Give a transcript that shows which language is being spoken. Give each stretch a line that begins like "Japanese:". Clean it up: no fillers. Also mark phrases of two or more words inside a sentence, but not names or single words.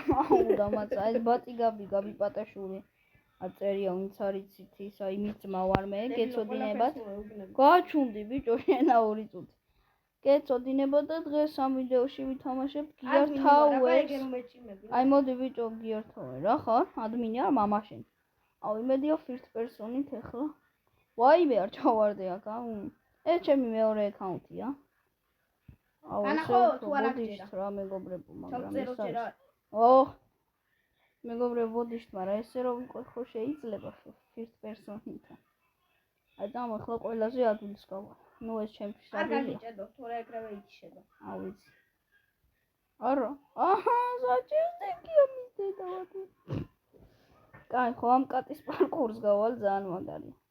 Georgian: აუ დამაცა, ეს ბატი გაბი პატაშური. აწერია ვინც არის ისა იმის ძმა ვარ მე, გეცოდინებათ. გაჩვენდი ბიჭო, შენა 2 წუთი. გეცოდინებათ და დღეს ამ ვიდეოში ვითამაშებ გიართავეს. აი მოდი ბიჭო, გიართავე. რა ხარ? ადმინი არ მამაშენ. აუ იმედია
English: first person-
Georgian: ით ახლა. ვაიმე არ ჩავარდე აქ, აუ. ეს ჩემი მეორე აკაუნტია. აუ ხო თუ არ აღჭერა რა მეგობრებო, მაგრამ ეს არის. ოჰ. მეგობრებო, ბოდიშთ, მაგრამ ესე რომ ვიყო ხო შეიძლება
English: first person-
Georgian: ით. აი და ახლა ყველაზე ადვილს გავა. ნუ ეს ჩემთვის არ გაგიჭედო, თორე ეგრევე იჩება. აუ ვიცი. არა. აჰა, საჭიროა მიდედავდი. კაი, ხო ამ კატის პარკურს გავალ ძალიან მაგარია.